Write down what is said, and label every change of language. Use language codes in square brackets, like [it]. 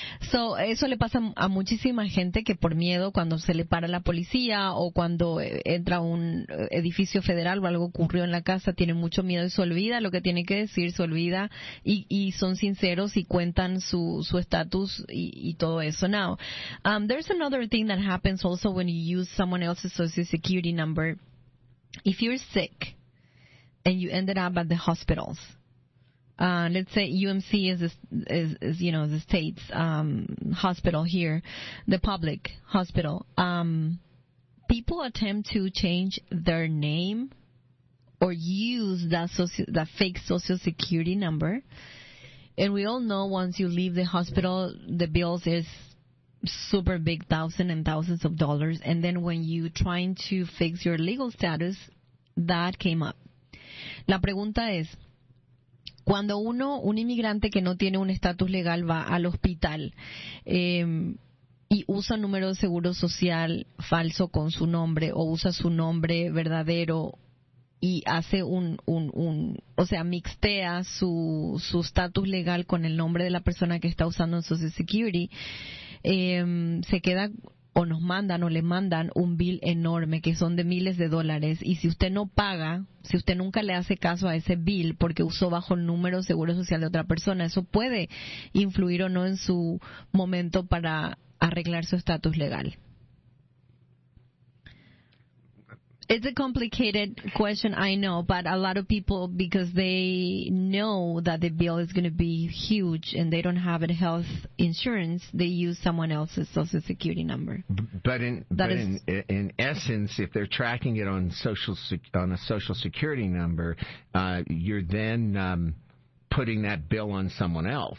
[es] So, eso le pasa a muchísima gente que por miedo, cuando se le para la policía o cuando entra a un edificio federal o algo ocurrió en la casa, tiene mucho miedo y se olvida lo que tiene que decir, se olvida y son sinceros y cuentan su estatus y todo eso. [en] Now, there's another thing that happens also when you use someone else's social security number. If you're sick and you ended up at the hospitals, let's say UMC is you know, the state's hospital here, the public hospital. People attempt to change their name or use that fake social security number, and we all know once you leave the hospital, the bills is super big, thousands and thousands of dollars, and then when you trying to fix your legal status, that came up. [es] La pregunta es, Cuando un inmigrante que no tiene un estatus legal va al hospital y usa un número de seguro social falso con su nombre o usa su nombre verdadero y hace o sea, mixtea su estatus legal con el nombre de la persona que está usando en Social Security, se queda o nos mandan o le mandan un bill enorme que son de miles de dólares, y si usted no paga, si usted nunca le hace caso a ese bill porque usó bajo el número de seguro social de otra persona, eso puede influir o no en su momento para arreglar su estatus legal. [en] It's a complicated question, I know, but a lot of people, because they know that the bill is going to be huge and they don't have a health insurance, they use someone else's social security number. But in essence, if they're tracking it on a social security number, you're then putting that bill on someone else.